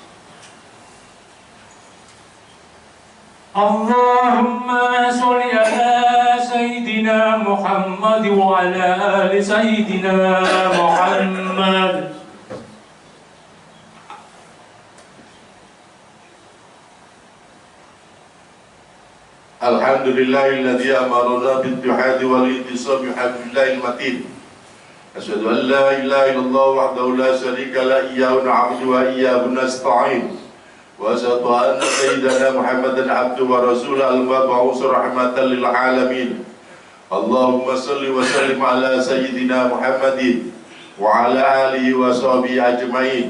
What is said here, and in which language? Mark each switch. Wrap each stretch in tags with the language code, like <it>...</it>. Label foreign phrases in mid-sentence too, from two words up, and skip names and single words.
<ar>اللهم صل على سيدنا محمد وعلى آل سيدنا محمد. الحمد لله الذي أمرنا بالجهاد والاعتصام بحبل الله المتين. أشهد أن لا إله إلا الله وحده لا شريك لا إياه نعبد وإياه نستعين. وأشهد أن سيدنا محمدا عبده ورسوله المبعوث رحمة للعالمين. اللهم صل وسلم على سيدنا محمد وعلى آله وصحبه أجمعين.</ar>